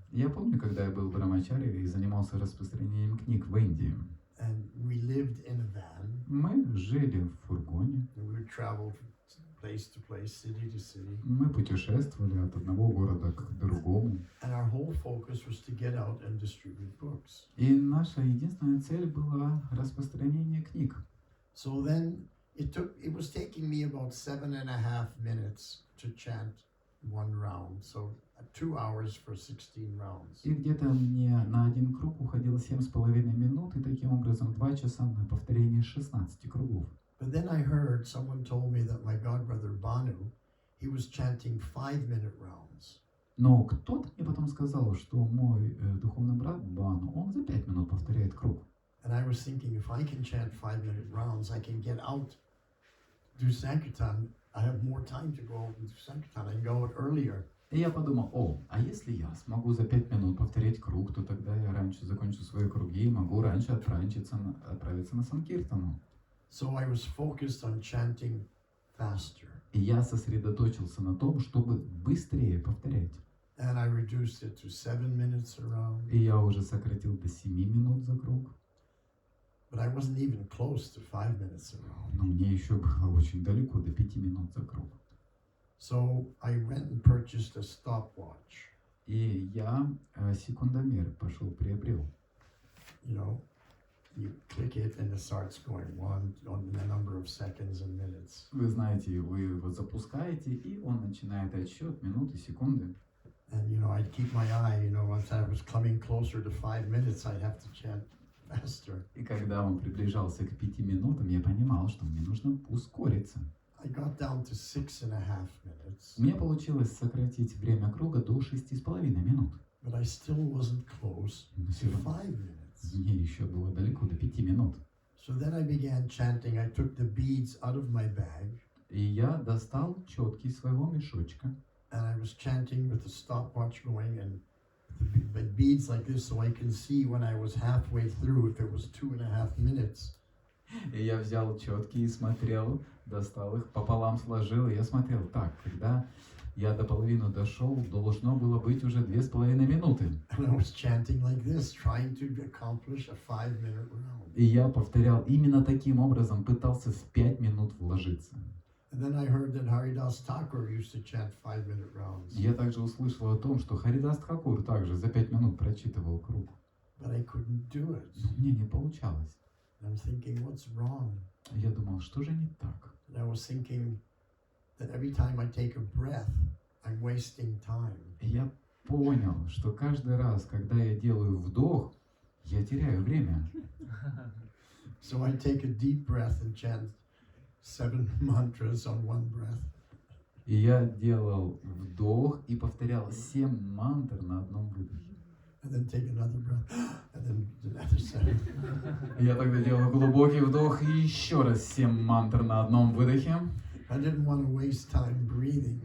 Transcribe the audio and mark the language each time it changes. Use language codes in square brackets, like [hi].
[ru] Я помню, когда я был брамачари и занимался распространением книг в Индии. [en] and we lived in a van. [ru] Мы жили в фургоне, [en] And we would travel from place to place, city to city. [ru] мы путешествовали от одного города к другому. [en] And our whole focus was to get out and distribute books. [ru] И наша единственная цель была распространение книг. [en] So then it was taking me about 7.5 minutes to chant one round. So 2 hours for 16 rounds. [ru] И где-то мне на один круг уходило 7,5 минут, и таким образом 2 часа на повторение 16 кругов. [en] But then I heard someone told me that my godbrother Banu, he was chanting 5-minute rounds. [ru] Но кто-то мне потом сказал, что мой духовный брат Бану, он за 5 минут повторяет круг. [en] And I was thinking, if I can chant 5-minute rounds, I can get out, do Sankirtan. I have more time to go out and do Sankirtan. I can go out earlier. [ru] И я подумал, а если я смогу за 5 минут повторять круг, то тогда я раньше закончу свои круги и могу раньше отправиться на Санкиртану. [en] So I was focused on chanting faster. [ru] И я сосредоточился на том, чтобы быстрее повторять. [en] And I reduced it to 7 minutes around. [ru] И я уже сократил до 7 минут за круг. [en] But I wasn't even close to 5 minutes around. [ru] Но мне еще было очень далеко до 5 минут за круг. [en] So I went and purchased a stopwatch. [ru] И я секундомер пошел приобрел. [en] You know, you click it and it starts going on the number of seconds and minutes. [ru] Вы знаете, вы его запускаете, и он начинает отсчет минуты, секунды. [en] And you know, I'd keep my eye, once I was coming closer to 5 minutes, I'd have to chant faster. [ru] И когда он приближался к 5 минутам, я понимал, что мне нужно ускориться. [en] I got down to 6.5 minutes. [ru] У меня получилось сократить время круга до 6,5 минут. [en] But I still wasn't close [ru] Но [en] to [ru] все [en] 5 [ru] равно [en] minutes. [ru] мне еще было далеко до 5 минут. [en] So then I began chanting. I took the beads out of my bag [ru] И я достал четки из своего мешочка. [en] and I was chanting with the stopwatch going and the beads like this so I can see when I was halfway through if it was 2.5 minutes. [ru] И я взял четки и смотрел, достал их, пополам сложил, и я смотрел, так, когда я до половины дошел, должно было быть уже 2,5 минуты. [en] And I was chanting like this, trying to accomplish a 5-minute round. [ru] И я повторял именно таким образом, пытался в 5 минут вложиться. [en] And then I heard that Haridas Thakur used to chant 5-minute rounds. [ru] Я также услышал о том, что Харидас Тхакур также за 5 минут прочитывал круг. [en] But I couldn't do it. [ru] Но мне не получалось. [en] I'm thinking, what's wrong? [ru] Я думал, что же не так? [en] And I was thinking that every time I take a breath, I'm wasting time. [ru] И я понял, что каждый раз, когда я делаю вдох, я теряю время. [en] So I take a deep breath and chant 7 mantras on one breath. [ru] И я делал вдох и повторял 7 мантр на одном выдохе. [en] And then take another breath, and then another 7. [ru] Я тогда делал глубокий вдох и еще раз 7 мантр на одном выдохе. [en] I didn't want to waste time breathing,